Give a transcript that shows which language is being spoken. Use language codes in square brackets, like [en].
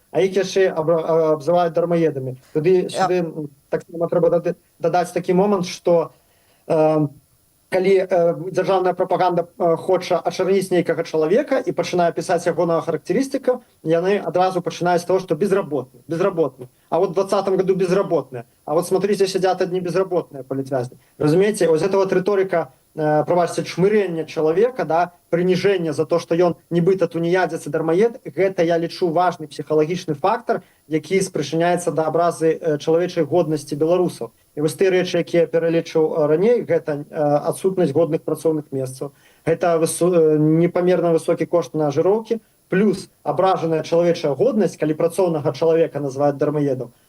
[be] А іх яшчэ абзываюць дармаедамі. Туды сюды таксама трэба дадаць такі момант, што калі дзяржаўная прапаганда хоча ачарніць нейкага чалавека і пачынае пісаць ягонага характарыстыка, яны адразу пачынаюць з таго, што безработны. [ru] А вот в 2020 году безработные. А вот смотрите, сидят одни безработные политвязни. [be] Разумеете, [ru] вот эта вот риторика, [be] пробачьте, чмырення чалавека, да, прыніжэння за то, што ён нібыта тунеядзец і дармаед, гэта я лічу важны псіхалагічны фактар, які спрычыняецца да абразы чалавечай годнасці беларусаў. І вось тыя рэчы, якія я пералічыў раней, гэта адсутнасць годных працоўных месцаў, гэта непамерна высокі кошт на жыроўкі, плюс абражаная чалавечая годнасць, калі працоўнага чалавека называюць дармаедам.